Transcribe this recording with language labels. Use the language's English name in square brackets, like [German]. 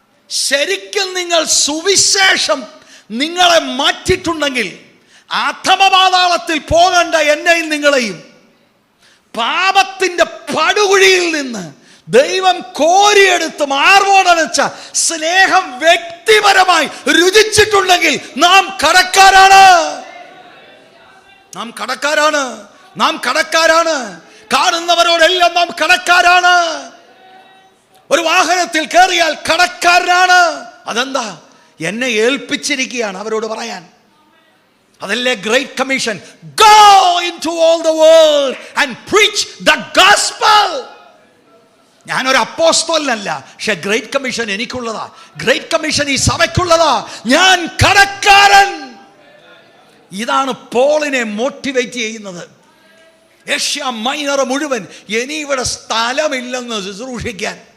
[Malayalam] ശരിക്കും നിങ്ങൾ സുവിശേഷം നിങ്ങളെ മാറ്റിയിട്ടുണ്ടെങ്കിൽ അധമപാതാളത്തിൽ പോകേണ്ട എന്നെയും നിങ്ങളെയും പാപത്തിന്റെ പടുകുഴിയിൽ നിന്ന് ദൈവം കോരിയെടുത്ത് മാർവോടനച്ച സ്നേഹം വ്യക്തിപരമായി രുചിച്ചിട്ടുണ്ടെങ്കിൽ നാം കടക്കാരാണ്. നാം കടക്കാരാണ്. നാം കടക്കാരാണ്. കാണുന്നവരോടെല്ലാം നാം കടക്കാരാണ്. ഒരു വാഹനത്തിൽ കയറിയാൽ കടക്കാരനാണ്. അതെന്താ? എന്നെ ഏൽപ്പിച്ചിരിക്കുകയാണ് അവരോട് പറയാൻ. അതല്ലേ great commission. [English] Go into all the world and preach the gospel. [Malayalam] ഞാനൊരു അപ്പോസ്തലനല്ല, പക്ഷെ ഗ്രേറ്റ് കമ്മീഷൻ എനിക്കുള്ളതാ. ഗ്രേറ്റ് കമ്മീഷൻ ഈ സഭയ്ക്കുള്ളതാ. ഞാൻ കടക്കാരൻ. ഇതാണ് പോളിനെ മോട്ടിവേറ്റ് ചെയ്യുന്നത്. ഏഷ്യ മൈനർ മുഴുവൻ ഇനി ഇവിടെ സ്ഥലമില്ലെന്ന് ശുശ്രൂഷിക്കാൻ.